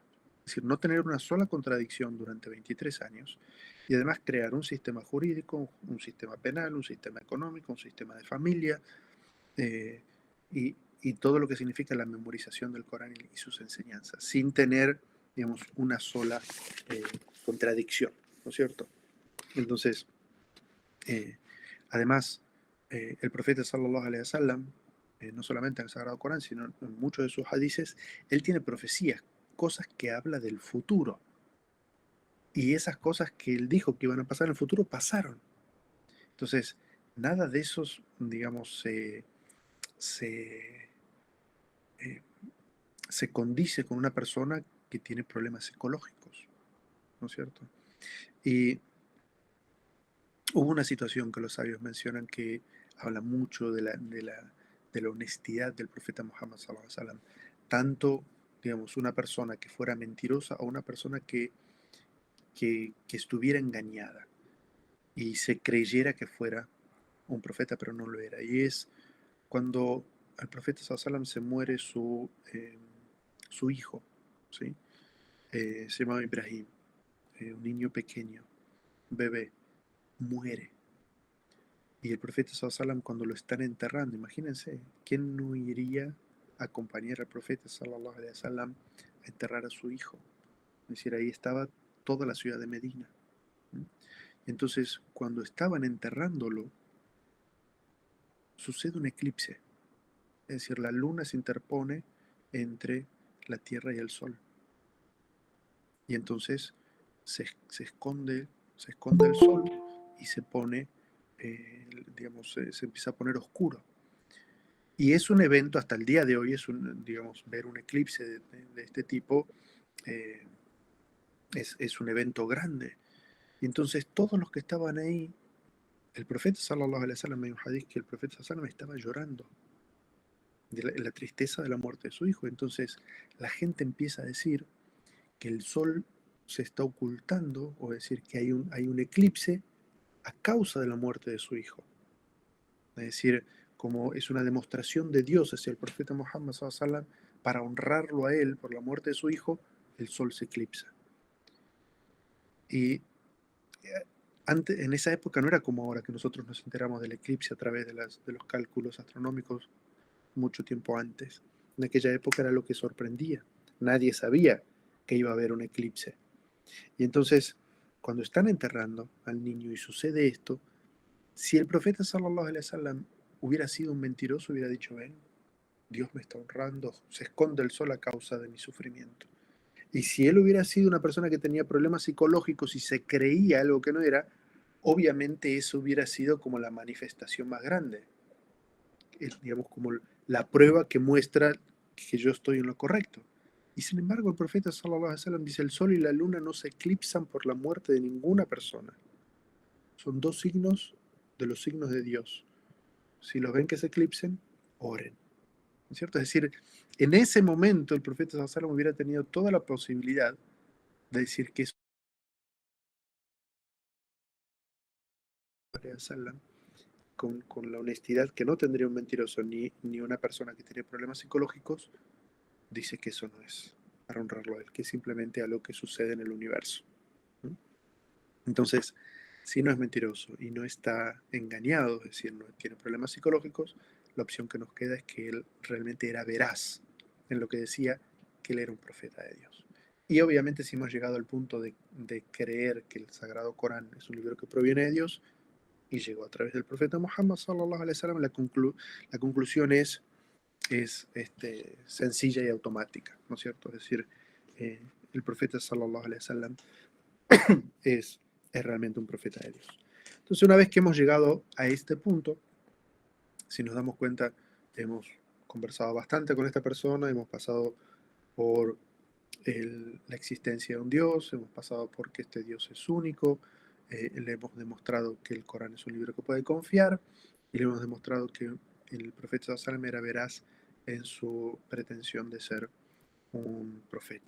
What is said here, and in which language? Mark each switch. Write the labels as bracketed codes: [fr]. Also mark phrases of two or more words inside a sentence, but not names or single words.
[es] Es decir, no tener una sola contradicción durante 23 años y además crear un sistema jurídico, un sistema penal, un sistema económico, un sistema de familia eh, y todo lo que significa la memorización del Corán y sus enseñanzas, sin tener, digamos, una sola eh, contradicción, ¿no es cierto? Entonces, eh, además, el profeta [ar] صلى الله عليه وسلم, [es] no solamente en el Sagrado Corán, sino en muchos de sus hadices, él tiene profecías, cosas que habla del futuro. Y esas cosas que él dijo que iban a pasar en el futuro, pasaron. Entonces, nada de esos, digamos, se, eh, se condice con una persona que tiene problemas psicológicos, ¿no es cierto? Y hubo una situación que los sabios mencionan que habla mucho de la honestidad del profeta Muhammad [ar] صلى الله عليه وسلم. [es] Tanto, digamos, una persona que fuera mentirosa o una persona que estuviera engañada y se creyera que fuera un profeta, pero no lo era. Y es cuando al profeta [ar] صلى الله عليه وسلم [es] se muere su hijo, ¿sí? Se llamaba Ibrahim, un niño pequeño, un bebé, muere. Y el profeta [ar] صلى الله عليه وسلم [es] cuando lo están enterrando, imagínense, ¿quién no iría a acompañar al profeta [ar] صلى الله عليه وسلم [es] a enterrar a su hijo? Es decir, ahí estaba toda la ciudad de Medina. ¿Mm? Entonces, cuando estaban enterrándolo, sucede un eclipse. Es decir, la luna se interpone entre la tierra y el sol. Y entonces se esconde el sol y se pone, digamos, se empieza a poner oscuro. Y es un evento, hasta el día de hoy, digamos, ver un eclipse de este tipo eh, es un evento grande. Y entonces todos los que estaban ahí, el profeta [ar] صلى الله عليه وسلم, [es] hay un hadith que el profeta [ar] صلى الله عليه وسلم [es] estaba llorando de la tristeza de la muerte de su hijo. Entonces la gente empieza a decir que el sol se está ocultando, o decir que hay un eclipse a causa de la muerte de su hijo. Es decir, como es una demostración de Dios hacia el profeta Muhammad [ar] صلى الله عليه وسلم, [es] para honrarlo a él por la muerte de su hijo, el sol se eclipsa. Y antes, en esa época no era como ahora que nosotros nos enteramos del eclipse a través de los cálculos astronómicos mucho tiempo antes. En aquella época era lo que sorprendía. Nadie sabía que iba a haber un eclipse. Y entonces, cuando están enterrando al niño y sucede esto, Si el profeta [ar] صلى الله عليه وسلم [es] hubiera sido un mentiroso, hubiera dicho, ven, Dios me está honrando, se esconde el sol a causa de mi sufrimiento. Y si él hubiera sido una persona que tenía problemas psicológicos y se creía algo que no era, obviamente eso hubiera sido como la manifestación más grande, digamos como la prueba que muestra que yo estoy en lo correcto. Y sin embargo el profeta [ar] صلى الله عليه وسلم [es] dice, el sol y la luna no se eclipsan por la muerte de ninguna persona. Son dos signos de los signos de Dios. Si los ven que se eclipsen, oren. ¿No es cierto? Es decir, en ese momento el profeta [ar] صلى الله عليه وسلم [es] hubiera tenido toda la posibilidad de decir que eso con la honestidad que no tendría un mentiroso ni una persona que tiene problemas psicológicos, dice que eso no es para honrarlo a él, que es simplemente a lo que sucede en el universo. ¿No? Entonces, si no es mentiroso y no está engañado, es decir, no tiene problemas psicológicos, la opción que nos queda es que él realmente era veraz en lo que decía, que él era un profeta de Dios. Y obviamente si hemos llegado al punto de creer que el Sagrado Corán es un libro que proviene de Dios y llegó a través del profeta Muhammad [ar] صلى الله عليه وسلم, [es] la conclusión es sencilla y automática, ¿no es cierto? Es decir, eh, el profeta [ar] صلى الله عليه وسلم [es] es, es realmente un profeta de Dios. Entonces, una vez que hemos llegado a este punto, si nos damos cuenta, hemos conversado bastante con esta persona, hemos pasado por la existencia de un Dios, hemos pasado por que este Dios es único, le hemos demostrado que el Corán es un libro que puede confiar y le hemos demostrado que el profeta Sallam era veraz en su pretensión de ser un profeta.